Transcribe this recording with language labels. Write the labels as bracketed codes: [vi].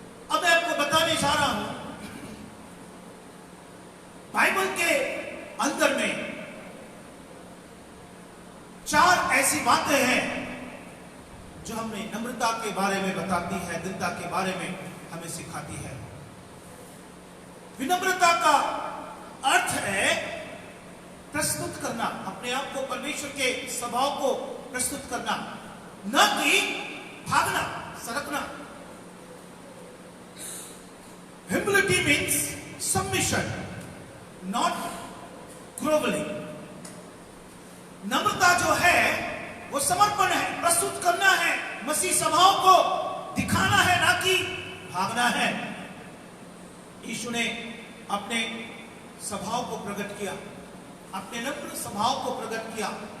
[hi] अब मैं आपको बताने जा रहा हूं, बाइबल के अंदर में 4 ऐसी बातें हैं जो हमें नम्रता के बारे में बताती है, दीनता के बारे में हमें सिखाती है। विनम्रता का अर्थ है प्रस्तुत करना, अपने आप को, परमेश्वर के स्वभाव को प्रस्तुत करना, न कि भागना, सरकना। [en] Humility means submission, not groveling. [hi] नम्रता जो है वो समर्पण है, प्रस्तुत करना है, मसीह स्वभाव को दिखाना है, ना कि भागना है। यीशु ने अपने स्वभाव को प्रकट किया, अपने नम्र स्वभाव को प्रकट किया।